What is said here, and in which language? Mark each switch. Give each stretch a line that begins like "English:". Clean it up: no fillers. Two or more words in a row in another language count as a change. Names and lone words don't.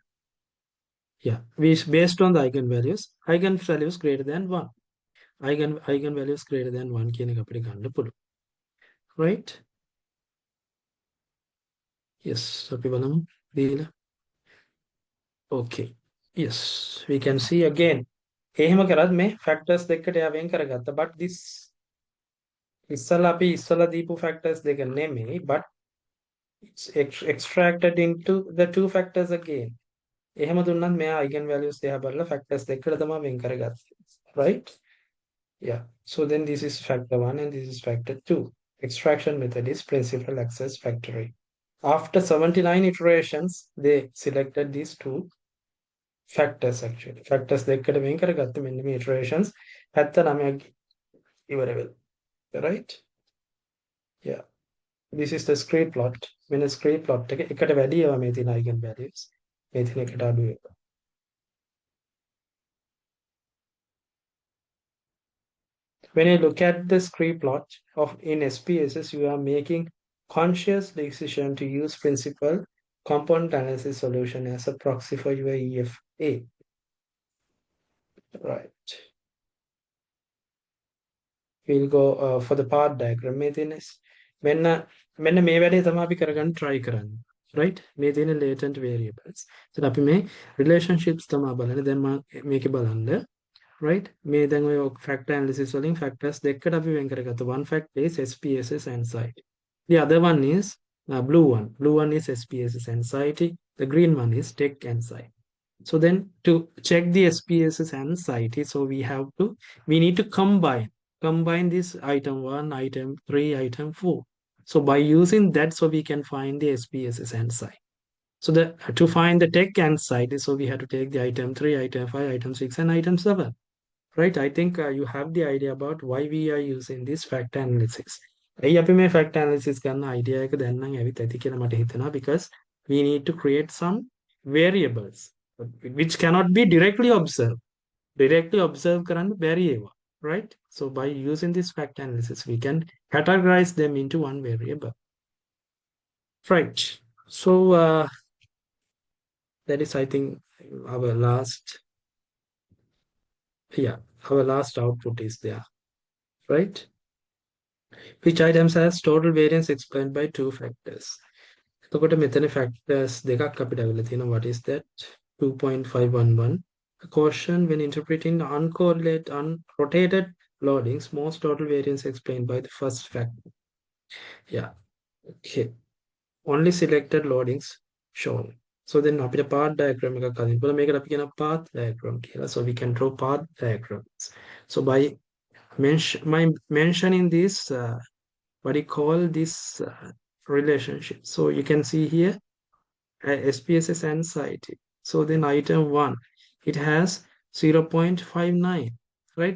English: Yeah, based on the eigenvalues greater than 1. Eigenvalues greater than 1 right? Yes, okay. Yes, we can see again.
Sinhala: එහෙම කරත් මේ factors දෙකට එයා වෙන් කරගත්තා.
English: But this
Sinhala: ඉස්සලා දීපු factors දෙක නෙමෙයි,
English: but it's extracted into the two factors again.
Sinhala: එහෙම දුන්නත් මෙයා eigenvalues දෙක බලලා factors දෙකට තමයි වෙන් කරගත්තේ.
English: Right? Yeah. So then this is factor 1 and this is factor 2. Extraction method is principal access factoring. After 79 iterations, they selected these two factors actually.
Sinhala: Factors දෙකට වෙන් කරගත්ත මෙන්න මේ iterations 79ක් ඉවර වෙලා.
English: Right? Yeah. This is the scree plot. When a scree plot
Sinhala: එක එකට වැඩි ඒවා මේ තියෙන eigenvalues. මේ තියෙන එකට අඩු ඒවා.
English: When you look at the scree plot of in SPSS, you are making conscious decision to use principal component analysis solution as a proxy for your EFA. Right. We'll go for the part diagram.
Sinhala: මෙන්න මේ වැඩේ තමයි අපි කරගන්න try කරන්නේ. Right? මේ තියෙන
English: latent variables.
Sinhala: So අපි මේ relationships තමයි බලන්නේ. දැන් මම මේකේ බලන්න. Right? මේ දැන් ඔය
English: factor analysis
Sinhala: වලින් factors දෙකකට අපි වෙන් කරගත්තා.
English: One factor is SPSS anxiety. The other one is blue one. Blue one is SPSS anxiety. The green one is tech anxiety. So then to check the SPSS anxiety, so we need to combine this item 1, item 3, item 4. So by using that, so we can find the SPSS anxiety. So to find the tech anxiety, so we have to take the item 3, item 5, item 6, and item 7. Right? I think you have the idea about why we are using this factor analysis.
Sinhala: ඇයි අපි මේ
English: factor analysis
Sinhala: ගන්න idea එක දැන් නම් ඇවිත් ඇති කියලා මට හිතෙනවා,
English: because we need to create some variables which cannot be directly observed. Directly observe
Sinhala: කරන්න බැරි ඒවා.
English: Right? So by using this factor analysis, we can categorize them into one variable. Right. So that is, I think, our last output is there. Right? Which items has total variance explained by two factors.
Sinhala: එතකොට මෙතන factors දෙකක් අපිට අවිලා තියෙනවා.
English: What is that? 2.511. A caution when interpreting unrotated loadings, most total variance explained by the first factor. Yeah, okay. Only selected loadings shown. So then
Sinhala: අපිට
English: path diagram
Sinhala: එකක් අදින්න පුළුවන්. මේකට අපි කියන
English: path diagram
Sinhala: කියලා.
English: So we can draw path diagrams. So by mentioning this, what do you call this relationship? So you can see here SPSS anxiety. So then item 1, it has 0.59, right?